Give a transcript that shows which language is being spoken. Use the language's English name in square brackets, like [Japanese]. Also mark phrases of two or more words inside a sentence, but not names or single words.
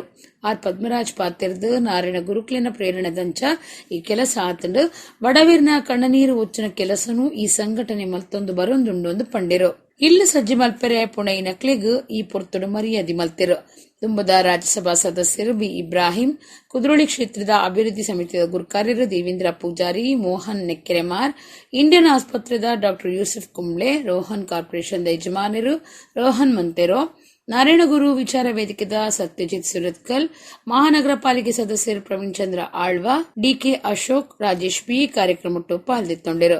[Tulu] ಆರ್ ಪದ್ಮರಾಜ್ ಪಾತಿರ್ದು ನಾರಾಯಣ ಗುರುಕ್ಲೆನ ಪ್ರೇರಣೆದಂಚ ಈ ಕೆಲಸ ಆತಂಡು ಬಡವೀರ್ನ ಕಣ್ಣನೀರು ಒಚ್ಚಿನ ಕೆಲಸನು ಈ ಸಂಘಟನೆ ಮಲ್ತೊಂದು ಬರೊಂದುಂಡು ಪಂಡಿರು. ಇಲ್ಲು ಸಜ್ಜಿ ಮಲ್ಪೆರೆ ಪುಣೆ ನಕ್ಲೆಗ್ ಈ ಪೊರ್ತುಡು ಮರ್ಯಾದೆ ಮಲ್ತಿರು. ತುಂಬದ ರಾಜ್ಯಸಭಾ ಸದಸ್ಯರು ಬಿ ಇಬ್ರಾಹಿಂ, ಕುದ್ರೋಳಿ ಕ್ಷೇತ್ರದ ಅಭಿವೃದ್ಧಿ ಸಮಿತಿಯ ಗುರುಕಾರ್ಯರು ದೇವೇಂದ್ರ ಪೂಜಾರಿ, ಮೋಹನ್ ನೆಕ್ಕೆರೆಮಾರ್, ಇಂಡಿಯನ್ ಆಸ್ಪತ್ರೆದ ಡಾಕ್ಟರ್ ಯೂಸುಫ್ ಕುಂಬ್ಳೆ, ರೋಹನ್ ಕಾರ್ಪೊರೇಷನ್ ಯಜಮಾನರು ರೋಹನ್ ಮಂತೆರೋ, ನಾರಾಯಣಗುರು ವಿಚಾರ ವೇದಿಕೆದ ಸತ್ಯಜಿತ್ ಸುರತ್ಕಲ್, ಮಹಾನಗರ ಪಾಲಿಕೆ ಸದಸ್ಯರು ಪ್ರವೀಣ್ ಚಂದ್ರ ಆಳ್ವಾ, ಡಿಕೆ ಅಶೋಕ್, ರಾಜೇಶ್ ಬಿ ಕಾರ್ಯಕ್ರಮಟ್ಟು ಪಾಲ್ಗೊಳ್ಳಿತ್ತೊಂಡರು.